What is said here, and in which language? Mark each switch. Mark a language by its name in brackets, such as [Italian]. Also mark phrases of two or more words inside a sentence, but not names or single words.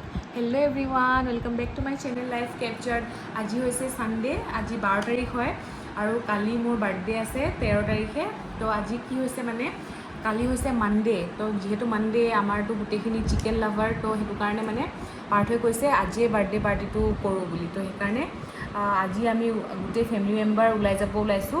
[English] Hello everyone welcome back to my channel Life Captured. [Assamese] आज হৈছে সানডে, আজি 12 তাৰিখ হয় আৰু কালি মোৰ বাৰ্থডে আছে 13 তাৰিখে। তো আজি কি হৈছে মানে কালি হৈছে মানডে, তো যেহেতু মানডে আমাৰতো গোটেইখিনি [English] chicken lover, [Assamese] তো সেইটো কাৰণে মানে পাৰ্থই কৈছে আজিয়ে বাৰ্থডে পাৰ্টিটো কৰোঁ বুলি। তো সেইকাৰণে আজি আমি গোটেই [English] family member [Assamese] ওলাই যাব ওলাইছোঁ।